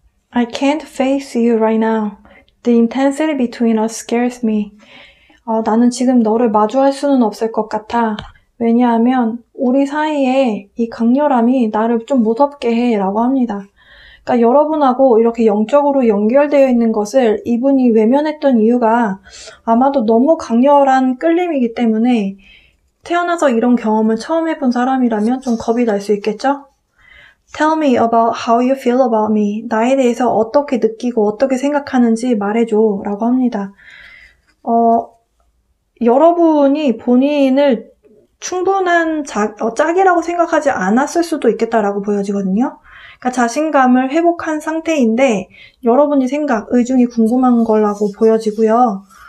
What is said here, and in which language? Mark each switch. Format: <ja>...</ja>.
<en>I can't face you right now. The intensity between us scares me.</en> <ko>나는 지금 너를 마주할 수는 없을 것 같아. 왜냐하면 우리 사이에 이 강렬함이 나를 좀 무섭게 해 라고 합니다. 그러니까 여러분하고 이렇게 영적으로 연결되어 있는 것을 이분이 외면했던 이유가 아마도 너무 강렬한 끌림이기 때문에, 태어나서 이런 경험을 처음 해본 사람이라면 좀 겁이 날 수 있겠죠?</ko> <en>Tell me about how you feel about me.</en> <ko>나에 대해서 어떻게 느끼고 어떻게 생각하는지 말해줘 라고 합니다. 여러분이 본인을 충분한 짝이라고 생각하지 않았을 수도 있겠다라고 보여지거든요. 그러니까 자신감을 회복한 상태인데 여러분이 생각, 의중이 궁금한 거라고 보여지고요.</ko>